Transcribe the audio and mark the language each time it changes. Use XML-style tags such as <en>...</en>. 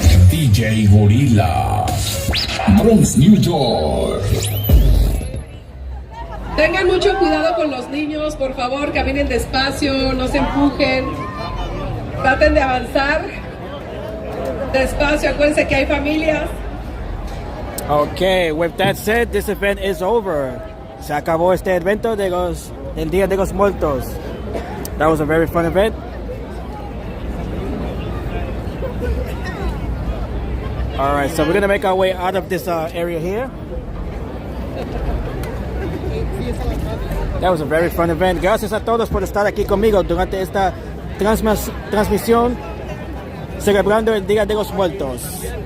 <es>DJ Gorila, Bronx, New York. Tengan mucho cuidado con los niños, por favor, caminen despacio, no se empujen. Traten de avanzar despacio, acuérdense que hay familias.</es> <en>Okay, with that said, this event is over.</en> <es>Se acabó este evento del Día de los Muertos.</es> <en>That was a very fun event. All right, so we're gonna make our way out of this area here. That was a very fun event.</en> <es>Gracias a todos por estar aquí conmigo durante esta transmisión celebrando el Día de los Muertos.</es>